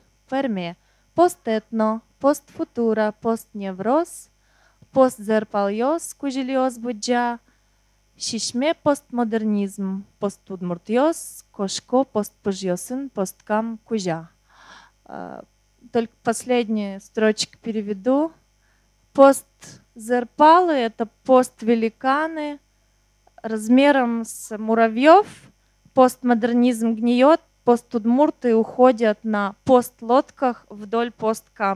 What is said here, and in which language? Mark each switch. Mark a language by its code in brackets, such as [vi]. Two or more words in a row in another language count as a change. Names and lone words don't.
[udm] Ферме пост этно, пост футура, пост невроз, пост зерпальос кужилиос буджа, шишме постмодернизм, пост удмуртьос, кошко пост пужьосын, посткам кужа. [ru] Только последние строчки переведу. Пост-зерпалы — это пост-великаны размером с муравьев. Постмодернизм гниет, пост-удмурты уходят на пост-лодках вдоль пост-камы.